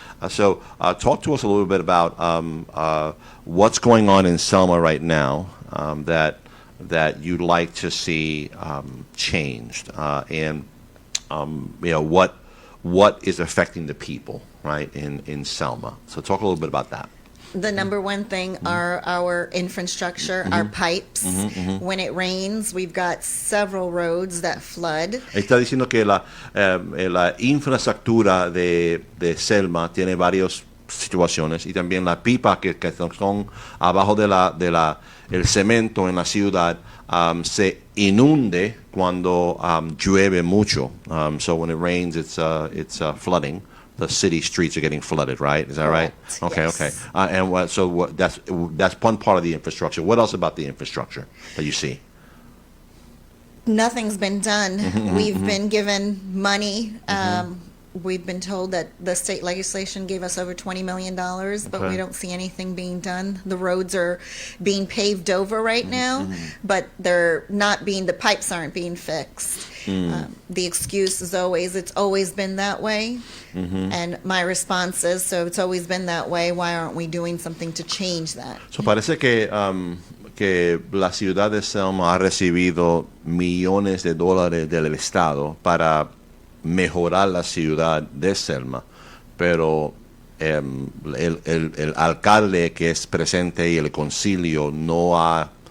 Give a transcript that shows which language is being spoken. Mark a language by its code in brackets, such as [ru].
[en] So talk to us a little bit about what's going on in Selma right now that you'd like to see changed, and what is affecting the people, right, in Selma. So talk a little bit about that. The number one thing are our infrastructure, our pipes. When it rains, we've got several roads that flood. [es] Está diciendo que la infraestructura de Selma tiene varias situaciones y también la pipa que son abajo de el cemento en la ciudad se inunde cuando llueve mucho. [en] So when it rains, it's flooding. The city streets are getting flooded, right? Is that right? Okay, yes. okay. And that's one part of the infrastructure. What else about the infrastructure that you see? Nothing's been done. We've been given money. We've been told that the state legislation gave us over $20 million, but we don't see anything being done. The roads are being paved over right now, but they're not the pipes aren't being fixed. The excuse is it's always been that way. And my response is, so it's always been that way, why aren't we doing something to change that? [es] So parece que la ciudad de Selma ha recibido millones de dólares del Estado para mejorar la ciudad de Selma, pero el alcalde que es presente y el concilio no ha